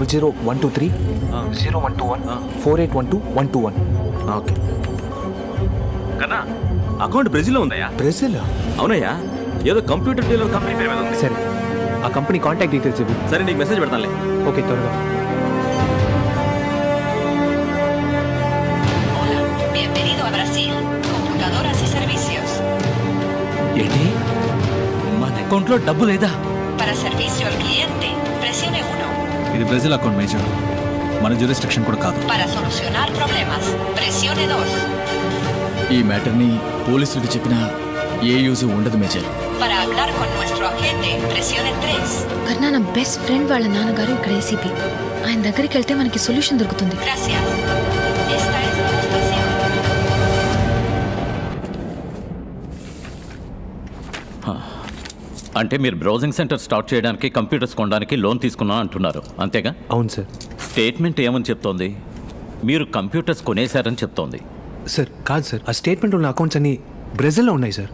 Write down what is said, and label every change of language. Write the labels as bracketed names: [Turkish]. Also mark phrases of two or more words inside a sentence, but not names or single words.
[Telugu] 0012301214812121. ఓకే. కన్నా, అకౌంట్ బ్రెజిల్లో ఉందయ్యా. బ్రెజిల్? అవునయ్యా, ఏదో [English] computer dealer company [Telugu] పేరు మీద ఉంది. సరే, ఆ కంపెనీ [English] contact details [Telugu] ఇవ్వు. సరే, నీకు మెసేజ్ పెడతానులే. ఓకే, త్వరగా. [Spanish] Bienvenido a Brasil. Computadoras y servicios. [Telugu] ఏంటి, మన అకౌంట్లో డబ్బు లేదా? [Spanish] Para servicio al cliente, presione 1. [Telugu] ఇది [English] Brazil account major, [Telugu] మన జ్యూరిస్డిక్షన్ కూడా కాదు. [Spanish] Para solucionar problemas, presione 2. [Telugu] ఈ మ్యాటర్ని పోలీసులకు చెప్పినా ఏ యూజ్ ఉండదు మేజర్. [Spanish] Para hablar con nuestro agente, presione 3. [Telugu] కర్ణ, నా [English] best friend [Telugu] వాళ్ళ నాన్నగారు ఇక్కడ ఏసీపీ. ఆయన దగ్గరికి వెళ్తే మనకి సొల్యూషన్ దొరుకుతుంది. [Spanish] Gracias. Esta es la estación. [Telugu] అంటే మీరు [English] browsing center start [Telugu] చేయడానికి కంప్యూటర్స్ కొనడానికి లోన్ తీసుకున్నా అంటున్నారు, అంతేగా? అవును సార్. స్టేట్మెంట్ ఏమని చెప్తోంది? మీరు కంప్యూటర్స్ కొనేశారని చెప్తోంది. సార్ కాదు సార్, ఆ స్టేట్మెంట్ ఉన్న అకౌంట్స్ అన్ని బ్రెజిల్లో ఉన్నాయి సార్.